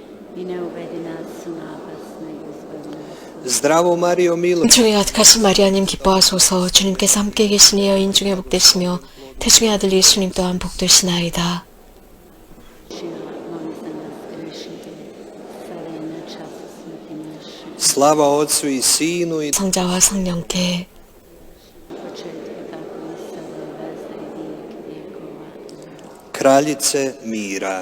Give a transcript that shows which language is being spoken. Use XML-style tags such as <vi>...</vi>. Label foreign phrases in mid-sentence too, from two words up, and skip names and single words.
<hr>i ne uvedi nas u napast, nego izbavi nas od Zdravo Mario, milo</hr> <ko>은총이 가득하신 마리아님 기뻐하소서. 주님께서 함께 계시니 여인 중에 복되시며 태중의 아들 예수님 또한 복되시나이다.</ko> <hr>zločina. Moli za nas grešnike, sada i na času smrti naše. Slava Otcu i Sinu i</hr> <ko>성자와 성령께</ko> <hr>U početku tako i sada i veza i vijek vijekova. Kraljice mira.</hr>